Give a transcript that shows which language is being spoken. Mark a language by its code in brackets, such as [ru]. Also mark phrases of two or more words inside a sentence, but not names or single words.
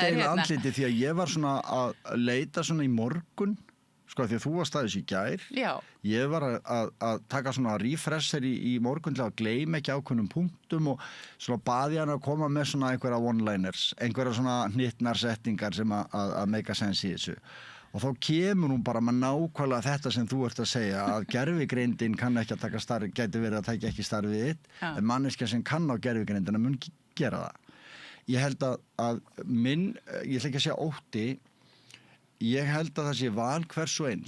[is] Ég misti andliti því að ég var svona að leita svona í morgun, því að þú varst aðeins í gær. Já. Ég var að taka svona refresher í morgun til að gleyma ekki ákveðnum punktum og svona baði hann að koma með svona einhverja one-liners, einhverja svona hnittnar setningar sem að [en] make a sense [is] í þessu. Og þá kemur hún bara með nákvæmlega þetta sem þú ert að segja, að gervigreindin kann ekki að taka starfið, gæti verið að taka ekki starfið þitt, en manneskja sem kann á gervigreindina mun gera það. Ég held að ég ætla ekki að segja ótti, ég held að það sé val hvers og eins.